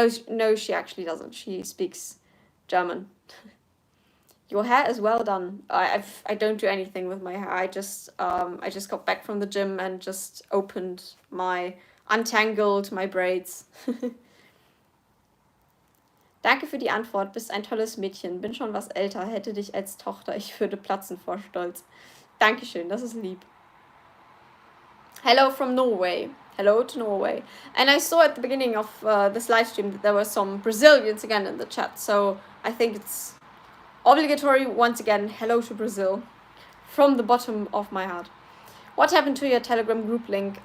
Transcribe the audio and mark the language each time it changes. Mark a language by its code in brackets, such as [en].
[en] No, she actually doesn't. She speaks German. Your hair is well done. I don't do anything with my hair. I just got back from the gym and just untangled my braids. [de] Danke für die Antwort. Bist ein tolles Mädchen. Bin schon was älter. Hätte dich als Tochter. Ich würde platzen vor Stolz. Dankeschön, das ist lieb. [en] Hello from Norway. Hello to Norway. And I saw at the beginning of this live stream that there were some Brazilians again in the chat. So I think it's obligatory once again. Hello to Brazil. From the bottom of my heart. What happened to your Telegram group link?